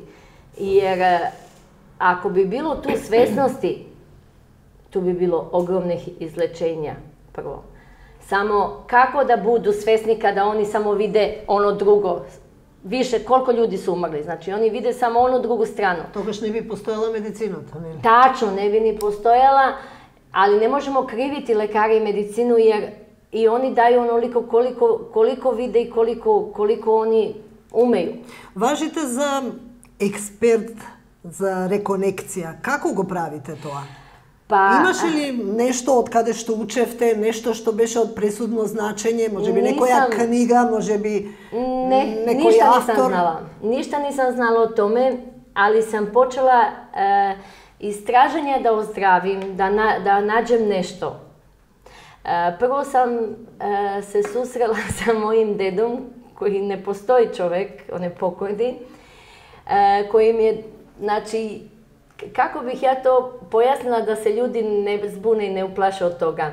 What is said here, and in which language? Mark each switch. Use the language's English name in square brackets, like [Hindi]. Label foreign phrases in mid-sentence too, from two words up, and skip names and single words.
[Serbian] Jer ako bi bilo tu svesnosti, tu bi bilo ogromnih izlečenja prvo. Samo kako da budu svesni kada oni samo vide ono drugo. Više, koliko ljudi su umrli, znači oni vide samo onu drugu stranu. [Macedonian] Тогаш не би постојала медицината, нели? [Serbian] Tačno, ne bi ni postojala, ali ne možemo kriviti lekare i medicinu jer i oni daju onoliko koliko vide i koliko oni umeju. [Macedonian] Важите за експерт за реконекција. Како го правите тоа? Имаше ли нешто од каде што учевте, нешто што беше од пресудно значење, можеби некоја книга, можеби некој автор? [Serbian] Ništa nisam znala o tome, ali sam počela istraženje da ozdravim, da nađem nešto. Prvo sam se susrela sa mojim dedom, koji ne postoji čovek, on je pokojni, koji mi je, znači, kako bih ja to pojasnila da se ljudi ne zbune i ne uplaše od toga?